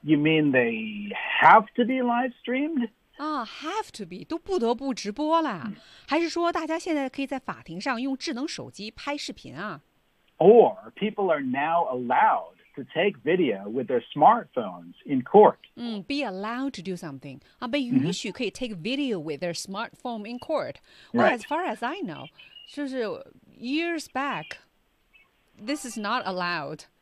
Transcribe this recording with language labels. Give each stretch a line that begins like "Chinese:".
English: You mean they have to be live streamed? Have to be,
Chinese: 都不得不直播了。还是说大家现在可以在法庭上用智能手机拍视频啊？
English: Or people are now allowed to take video with their smartphones in court. Be allowed to do something. But you can take video with their smartphone in court. Well, as far as I know, years back, this is not allowed.